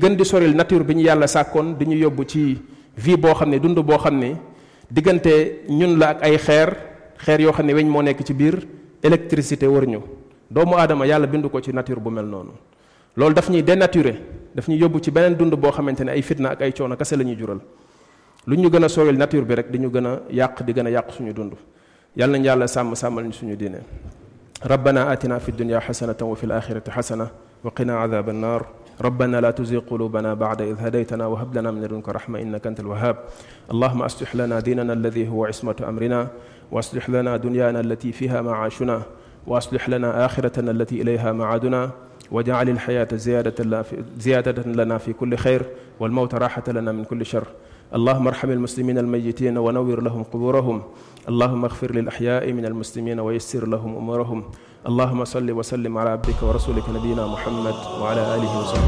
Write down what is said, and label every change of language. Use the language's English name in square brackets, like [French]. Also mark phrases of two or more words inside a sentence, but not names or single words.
[Wolof] gën di soril nature bi ñu yàlla sàkkoon di ñu yóbbu ci vie boo xam ne dund boo xam ne diggante ñun la ak ay xeer yoo xam ne weñ moo nekk ci biir électricité wër ñu doomu aadama yàlla bindu ko ci nature bu mel noonu loolu daf ñuy dénaturé daf ñuy yóbbu ci beneen dund boo xamante ne ay fitna ak ay coono kese la ñuy jural lu ñu gën a soril nature bi rek di ñu gën a yàq di gën a yàq suñu dund yàlla nañ yàlla sàmmal ñu suñu diine [Arabic] ربنا آتنا في الدنيا حسنة وفي الآخرة حسنة وقنا عذاب النار ربنا لا تزغ قلوبنا بعد إذ هديتنا وهب لنا من لدنك رحمة إنك أنت الوهاب اللهم أصلح لنا ديننا الذي هو عصمة أمرنا وأصلح لنا دنيانا التي فيها معاشنا وأصلح لنا آخرتنا التي إليها معادنا واجعل الحياة زيادة لنا في كل خير والموت راحة لنا من كل شر اللهم ارحم المسلمين الميتين ونور لهم قبورهم اللهم اغفر للأحياء من المسلمين ويسر لهم أمورهم اللهم صل وسلم على عبدك ورسولك نبينا محمد وعلى آله وصحبه